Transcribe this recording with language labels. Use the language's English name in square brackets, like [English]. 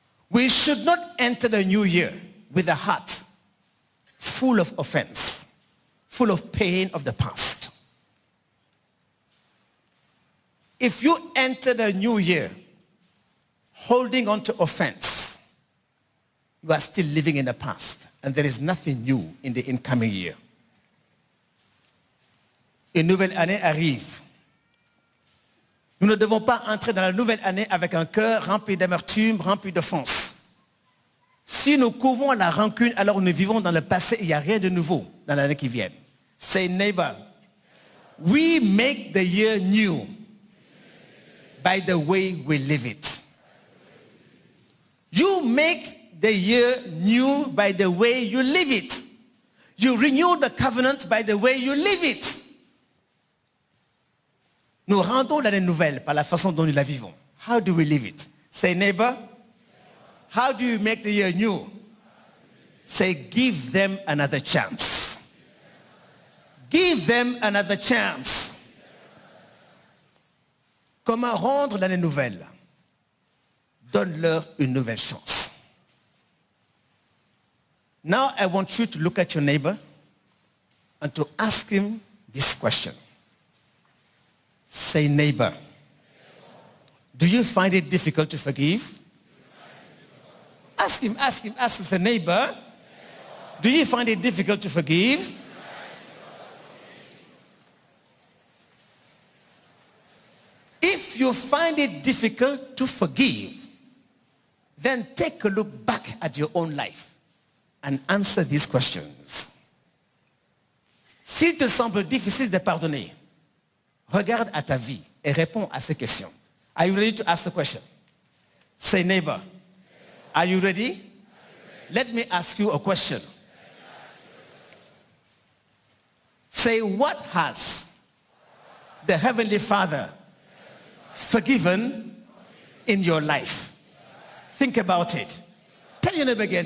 [English] We should not enter the new year with a heart full of offense, full of pain of the past. If you enter the new year holding on to offense, you are still living in the past, and there is nothing new in the incoming year. [French] Une nouvelle année arrive. Nous ne devons pas entrer dans la nouvelle année avec un cœur rempli d'amertume, rempli d'offense. Si nous couvrons la rancune, alors nous vivons dans le passé, il n'y a rien de nouveau dans l'année qui vient. [English] Say, neighbor, we make the year new by the way we live it. You make the year new by the way you live it. You renew the covenant by the way you live it. [French] Nous rendons l'année nouvelle par la façon dont nous la vivons. [English] How do we live it? Say, neighbor, how do you make the year new? Say, give them another chance. Give them another chance. [French] Comment rendre l'année nouvelle? Donne-leur une nouvelle chance. [English] Now I want you to look at your neighbor and to ask him this question. Say, neighbor, do you find it difficult to forgive? Ask him, the neighbor, do you find it difficult to forgive? If you find it difficult to forgive, then take a look back at your own life and answer these questions. [French] S'il te semble difficile de pardonner, regarde à ta vie et réponds à ces questions. [English] Are you ready to ask the question? Say, neighbor, are you ready? Let me ask you a question. Say, what has the Heavenly Father forgiven in your life? Think about it. Tell your neighbor again.